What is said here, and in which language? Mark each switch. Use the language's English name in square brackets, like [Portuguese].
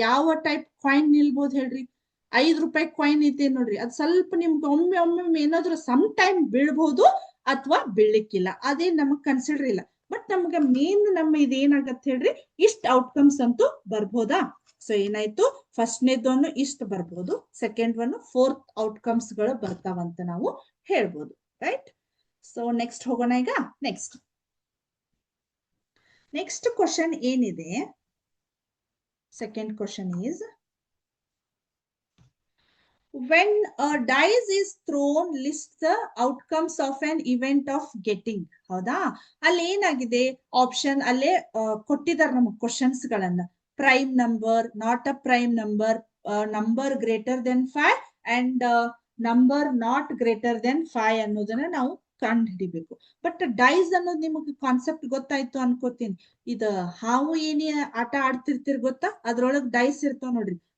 [Kannada] ಯಾವ type coin ನಿಲ್ಬೋದು ಹೇಳ್ರಿ? 5 ರೂಪಾಯಿ ಕಾಯಿನ್ ಐತೆ ನೋಡ್ರಿ, ಅದ್ ಸ್ವಲ್ಪ ನಿಮ್ಗೆ ಒಮ್ಮೆ ಏನಾದ್ರೂ ಸಮ್ ಟೈಮ್ ಬೀಳ್ಬಹುದು ಅಥವಾ ಬೀಳ್ಲಿಕ್ಕಿಲ್ಲ. ಅದೇ ನಮಗ್ ಕನ್ಸಿಡರ್ ಇಲ್ಲ. ಬಟ್ ನಮ್ಗ ಮೇನ್ ನಮ್ಮ ಇದೇನಾಗತ್ತೆ ಹೇಳ್ರಿ, ಇಷ್ಟ ಔಟ್ಕಮ್ಸ್ ಅಂತೂ ಬರ್ಬೋದಾ? ಸೊ ಏನಾಯ್ತು, ಫಸ್ಟ್ನೇದೊಂದು ಇಷ್ಟ ಬರ್ಬೋದು, ಸೆಕೆಂಡ್ ಒನ್ 4th ಔಟ್ಕಮ್ಸ್ ಗಳು ಬರ್ತಾವಂತ ನಾವು ಹೇಳ್ಬೋದು. ರೈಟ್? ಸೊ ನೆಕ್ಸ್ಟ್ ಹೋಗೋಣ. ಈಗ ನೆಕ್ಸ್ಟ್ ಕ್ವಶನ್ ಏನಿದೆ, [English] Second question is, when a dice is thrown, list the outcomes of an event of getting. [Kannada] ಹೌದಾ? ಅಲ್ಲಿ ಏನಾಗಿದೆ, ಆಪ್ಷನ್ ಅಲ್ಲೇ ಕೊಟ್ಟಿದ್ದಾರೆ ನಮಗೆ ಕ್ವಶನ್ಸ್ ಗಳನ್ನ. [English] prime number, not a prime number, number greater than 5 and number not greater than 5 [Kannada] ಅನ್ನೋದನ್ನ ನಾವು ಕಂಡು ಹಿಡಿಬೇಕು. ಬಟ್ ಡೈಸ್ ಅನ್ನೋದು ನಿಮಗೆ ಕಾನ್ಸೆಪ್ಟ್ ಗೊತ್ತಾಯ್ತು ಅನ್ಕೋತೀನಿ. ಇದು ಹಾವು ಏನೇ ಆಟ ಆಡ್ತಿರ್ತೀರಿ ಗೊತ್ತಾ, ಅದ್ರೊಳಗ್ ಡೈಸ್ ಇರ್ತಾವ ನೋಡ್ರಿ.